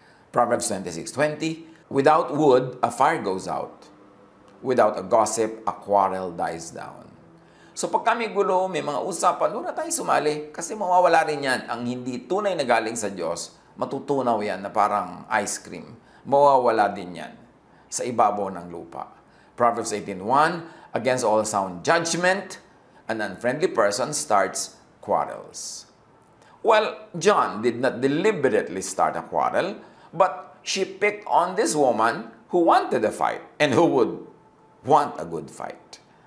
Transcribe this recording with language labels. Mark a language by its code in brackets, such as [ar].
[en] Proverbs 26:20, without wood, a fire goes out. Without a gossip, a quarrel dies down. [tl] So pag kami gulo, may mga usapan, doon na tayo sumali kasi mawawala rin yan. Ang hindi tunay na galing sa Diyos, matutunaw yan na parang ice cream. Mawawala din yan sa ibabaw ng lupa. [en] Proverbs 18:1, against all sound judgment, an unfriendly person starts quarrels. Well, John did not deliberately start a quarrel, but she picked on this woman who wanted a fight and who would want a good fight.